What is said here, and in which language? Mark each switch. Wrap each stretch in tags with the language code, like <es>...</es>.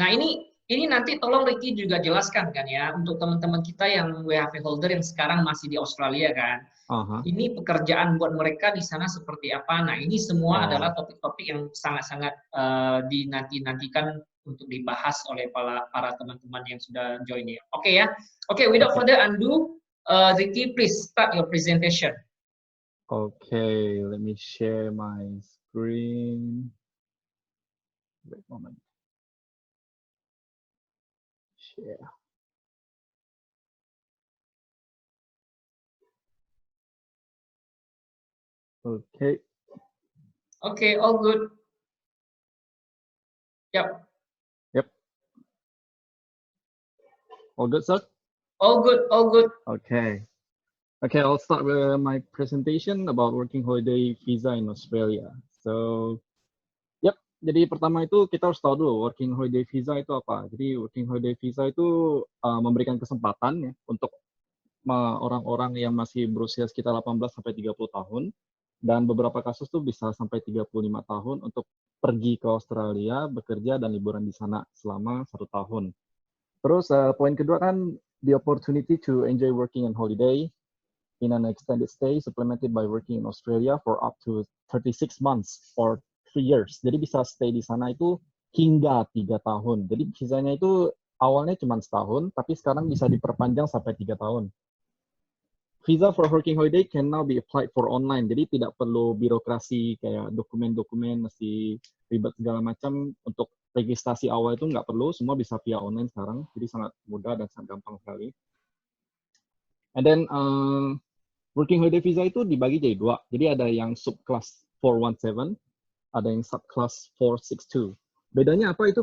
<id>Nah, ini nanti tolong Ricky juga jelaskan kan ya, untuk teman-teman kita yang WHV holder yang sekarang masih di Australia kan. Aha. Ini pekerjaan buat mereka di sana seperti apa. Nah, ini semua adalah topik-topik yang sangat-sangat dinanti-nantikan untuk dibahas oleh para teman-teman yang sudah join ya. Oke ya.</id> <en>Oke, without further ado, Ricky, please start your presentation. Okay, let me share my screen. Wait a moment. Share. Okay. Okay, all good. Yep. Yep. All good, sir? All good, all good. Okay. Okay, I'll start with my presentation about working holiday visa in Australia. So, yep.</en> <id>Jadi pertama itu kita harus tahu dulu working holiday visa itu apa. Jadi working holiday visa itu memberikan kesempatan ya untuk orang-orang yang masih berusia sekitar 18 sampai 30 tahun dan beberapa kasus tuh bisa sampai 35 tahun untuk pergi ke Australia, bekerja dan liburan di sana selama 1 tahun. Terus poin kedua kan</id> <en>the opportunity to enjoy working and holiday in an extended stay supplemented by working in Australia for up to 36 months or 3 years.</en> <id>Jadi bisa stay di sana itu hingga 3 tahun. Jadi visanya itu awalnya cuma setahun, tapi sekarang bisa diperpanjang sampai 3 tahun.</id> <en>Visa for working holiday can now be applied for online.</en> <id>Jadi tidak perlu birokrasi kayak dokumen-dokumen mesti ribet segala macam. Untuk registrasi awal itu nggak perlu, semua bisa via online sekarang. Jadi sangat mudah dan sangat gampang sekali.</id> <en>And then</en> <id>working holiday visa itu dibagi jadi dua. Jadi ada yang subclass 417, ada yang subclass 462. Bedanya apa itu?</id>